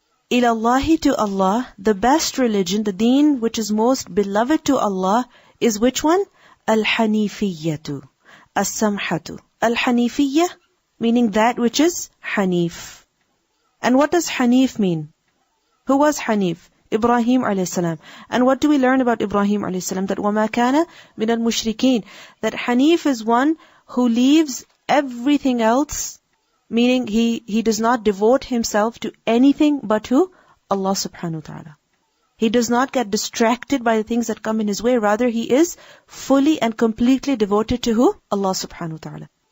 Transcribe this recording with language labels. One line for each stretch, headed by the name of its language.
English: إِلَى to Allah, the best religion, the deen which is most beloved to Allah is which one? Al-Hanifiyyatu, As-Samhatu. Al-Hanifiyyah, meaning that which is Hanif. And what does Hanif mean? Who was Hanif? Ibrahim alayhi salam. And what do we learn about Ibrahim alayhi salam?
Arabic: That وَمَا كَانَ مِنَ الْمُشْرِكِينَ.
English: That Hanif is one who leaves everything else, meaning he does not devote himself to anything but to Allah subhanahu wa ta'ala. He does not get distracted by the things that come in his way. Rather, he is fully and completely devoted to who? Allah subhanahu wa ta'ala.